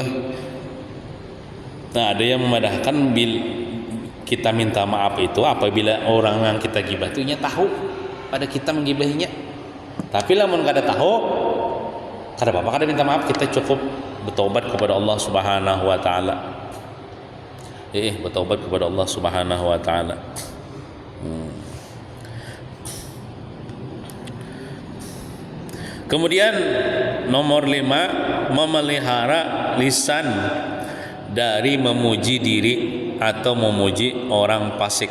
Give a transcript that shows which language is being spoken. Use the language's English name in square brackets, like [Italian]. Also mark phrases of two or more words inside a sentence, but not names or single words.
[Indonesian] Nah, ada yang memadahkan kita minta maaf itu apabila orang yang kita gibah itu tahu pada kita menggibahinya. [Banjar] Tapi lamun kada tahu, kada apa-apa, kada minta maaf, kita cukup bertobat kepada Allah [Arabic] Subhanahu wa taala. [Indonesian] Bertobat kepada Allah [Arabic] Subhanahu wa taala. [Indonesian] Kemudian nomor 5, memelihara lisan dari memuji diri atau memuji orang fasik.